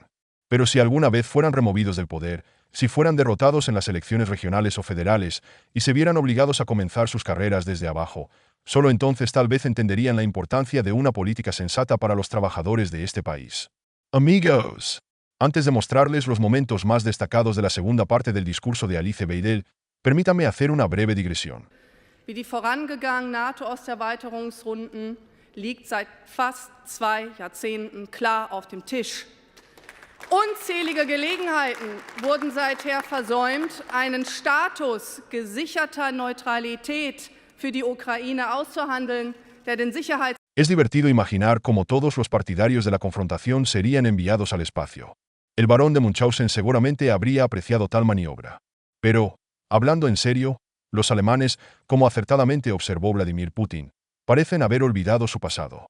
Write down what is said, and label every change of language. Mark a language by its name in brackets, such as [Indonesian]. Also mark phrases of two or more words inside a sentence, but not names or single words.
[Spanish] Pero si alguna vez fueran removidos del poder, si fueran derrotados en las elecciones regionales o federales y se vieran obligados a comenzar sus carreras desde abajo, solo entonces tal vez entenderían la importancia de una política sensata para los trabajadores de este país. Amigos, antes de mostrarles los momentos más destacados de la segunda parte del discurso de Alice Weidel, permítanme hacer una breve digresión. [German] Wie die vorangegangenen NATO-Osterweiterungsrunden liegt seit fast 2 Jahrzehnten klar auf dem Tisch. Unzählige Gelegenheiten wurden seither versäumt, einen Status gesicherter Neutralität für die Ukraine auszuhandeln, der den Sicherheits... [Spanish] Es divertido imaginar cómo todos los partidarios de la confrontación serían enviados al espacio. El barón de Munchausen seguramente habría apreciado tal maniobra. Pero, hablando en serio, los alemanes, como acertadamente observó Vladimir Putin, parecen haber olvidado su pasado.